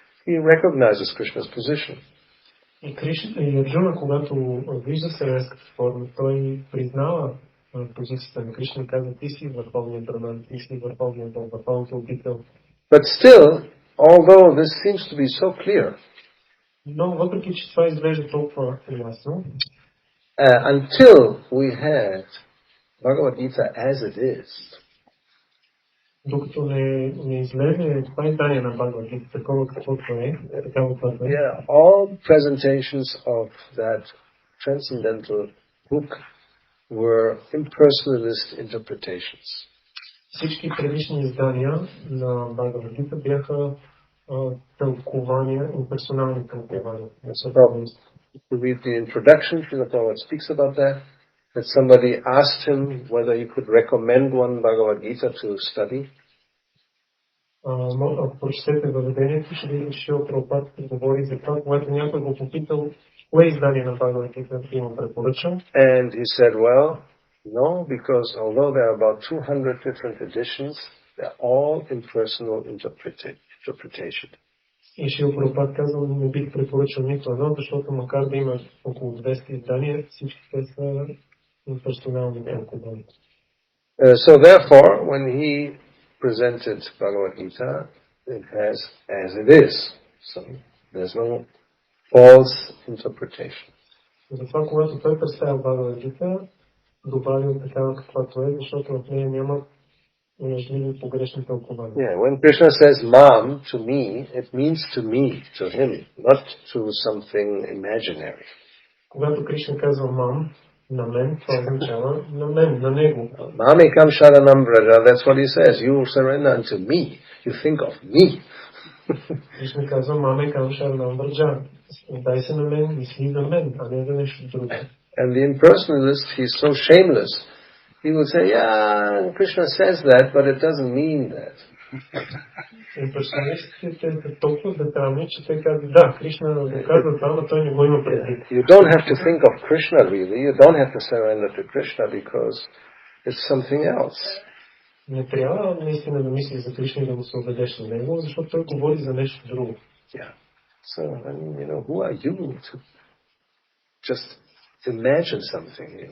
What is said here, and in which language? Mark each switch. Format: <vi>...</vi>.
<en>He recognizes Krishna's position.</en> <bg>И Арджуна, когато вижда вселенската форма, той признава позицията на Кришна и казва, ти си върховният Браман, ти си върховният Бог, върховният обител.</bg> <en>But still, although this seems to be so clear,</en> <bg>но въпреки, че това изглежда толкова ясно,</bg> <en>until we had Bhagavad Gita as it is,</en> <bg>докато не излезе това издание на Бхагавад Гита, такова каквото е, такава първа.</bg> <en>Yeah, all presentations of that transcendental book were impersonalist interpretations.</en> <bg>Всички предишни издания на Бхагавад Гита бяха тълкования, имперсонални тълкования.</bg> <en>To read the introduction, Srila Prabhupada speaks about that somebody asked him whether he could recommend one Bhagavad Gita to study.</en> <bg>Ако прочетете въведението, ще видите, че Прабхупада говори за това, когато някой го попитал кое издание на Бхагавад Гита има препоръчам.</bg> <en>And he said, well, no, because although there are about 200 different editions, they're all impersonal interpretation.</en> <bg>И Шрила Прабхупада казал, не бих препоръчал нито едно, защото макар да има около 200 издания, всички те са имперсонални тълкования.</bg> <en>So therefore, when he presented Bhagavad Gita, it has as it is. So there's no false interpretation.</en> <bg>Затова, когато той представя Бхагавад Гита, добавил такава каквато е, защото в нея няма лъжливи погрешни тълкования.</bg> <en>Yeah, when Krishna says "mam" to me, it means to me, to him, not to something imaginary.</en> <bg>Когато Кришна казва "мам" на мен, това означава на мен, на него.</bg> <sa>Mamekam sharanam vraja,</sa> <en>that's what he says. You surrender unto me. You think of me.</en> <bg>Кришна казва</bg> <sa>"Мамекам шаранам враджа".</sa> <bg>Дай се на мен, мисли за мен, а не за нещо друго.</bg> <en>And the impersonalist, he's so shameless. He will say, yeah, Krishna says that, but it doesn't mean that.</en> <bg>Имперсоналистите са толкова детайлни, че те казват, да, Кришна го казва това, но той не го има предвид.</bg> <en>You don't have to think of Krishna really. You don't have to surrender to Krishna because it's something else.</en> <bg>Не трябва наистина да мислиш за Кришна и да го се отдадеш на него, защото той говори за нещо друго.</bg> <en>Yeah. So, I mean, who are you to just imagine something,</en>